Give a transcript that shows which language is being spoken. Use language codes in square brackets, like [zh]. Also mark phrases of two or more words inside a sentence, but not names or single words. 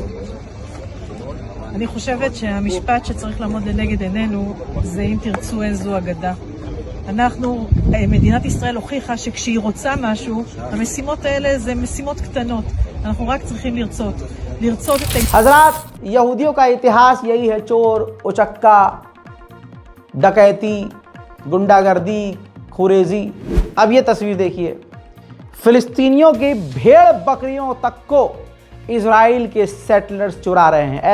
[he] אני חושבת שהמשפט שצריך לעמוד לנגד עינינו זה אם תרצו אין זו אגדה. מדינת ישראל הוכיחה שכשהיא רוצה משהו, המשימות האלה זה משימות קטנות. אנחנו רק צריכים לרצות את [hi] हजरात, यहूदियों का इतिहास यही है, चोर, उचक्का, डकैती, गुंडागर्दी, खुरेजी। अब ये तस्वीर देखिए, फिलिस्तीनियों की भेड़ बकरियों तक को इजराइल के सेटलर्स चुरा रहे हैं।